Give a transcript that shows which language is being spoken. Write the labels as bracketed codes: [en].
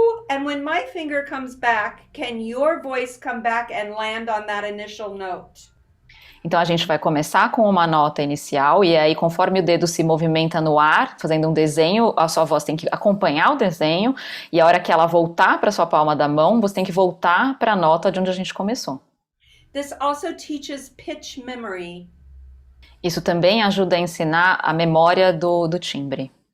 [en] And when my finger comes back, can your voice come back and land on that initial note? [pt] Então a gente vai começar com uma nota inicial e aí conforme o dedo se movimenta no ar, fazendo um desenho, a sua voz tem que acompanhar o desenho e a hora que ela voltar para sua palma da mão, você tem que voltar para a nota de onde a gente começou. [en] This also teaches pitch memory. [pt] Isso também ajuda a ensinar a memória do timbre.